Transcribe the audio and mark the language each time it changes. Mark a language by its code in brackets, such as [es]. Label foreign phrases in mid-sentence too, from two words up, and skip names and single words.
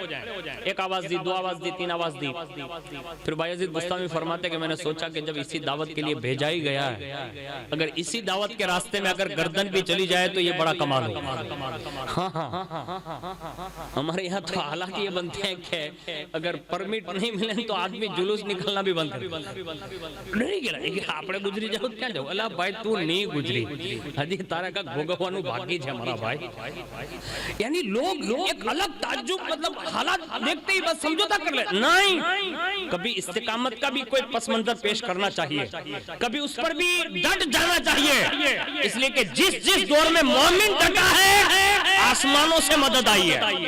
[ur] ایک آواز دی, دو آواز دی, تین آواز دی. پھر بایزید بستامی فرماتے کہ میں نے سوچا کہ جب اسی دعوت کے لیے بھیجا ہی گیا ہے, اگر اسی دعوت کے راستے میں اگر گردن بھی چلی جائے تو یہ بڑا کمال ہو. ہمارے یہاں تو حالات یہ بنتے ہیں کہ اگر پرمٹ نہیں ملے تو آدمی جلوس نکلنا بھی بند کر. نہیں گیا کہ [gu] આપણે ગુજરી જાવ ક્યાં જાવ, અલા ભાઈ તું નહીં ગુજરી, હજી તારા કા ભોગવવાનું બાકી છે મારા ભાઈ. [ur] یعنی لوگ ایک الگ تعجب, مطلب حالات دیکھتے ہی بس سمجھوتا کر لے. نہیں, کبھی استقامت کا بھی کوئی پس منظر پیش کرنا چاہیے, کبھی اس پر بھی ڈٹ جانا چاہیے, اس لیے کہ جس دور میں مومن ڈٹا ہے آسمانوں سے مدد آئی ہے.